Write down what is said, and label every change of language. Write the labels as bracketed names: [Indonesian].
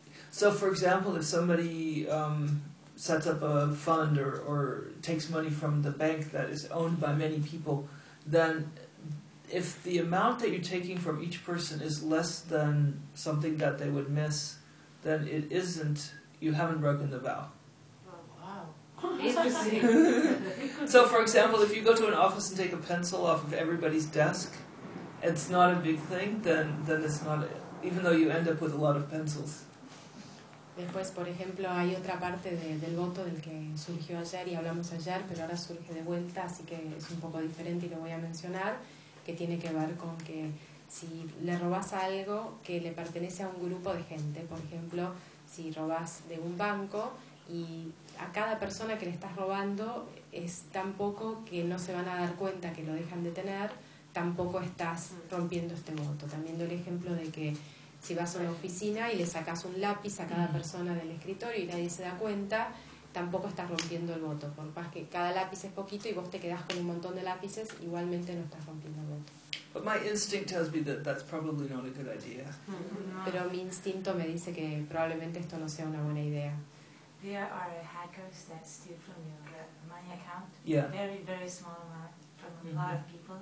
[English] so for example, if somebody sets up a fund or takes money from the bank that is owned by many people, then if the amount that you're taking from each person is less than something that they would miss, then it isn't, you haven't broken the vow. Oh, wow. Interesting. So, for example, if you go to an office and take a pencil off of everybody's desk, it's not a big thing, then it's not, even though you end up with a lot of pencils. [Spanish] Después, por ejemplo, hay otra parte del voto del que surgió ayer y hablamos ayer, pero ahora surge de vuelta, así que es un poco diferente y lo voy a mencionar, que tiene que ver con que si le robas algo que le pertenece a un grupo de gente, por ejemplo, si robas de un banco y a cada persona que le estás robando es tan poco que no se van a dar cuenta que lo dejan de tener, tampoco estás rompiendo este voto. También doy el ejemplo de que si vas a una oficina y le sacas un lápiz a cada persona del escritorio y nadie se da cuenta, tampoco estás rompiendo el voto. Por más que cada lápiz es poquito y vos te quedás con un montón de lápices, igualmente no estás rompiendo el voto. [English] But my instinct tells me that that's probably not a good idea. [Spanish] Pero mi instinto me dice que probablemente esto no sea una buena idea. [English] There are hackers that steal from your money account. Yeah. Very, very small amount from a lot of people.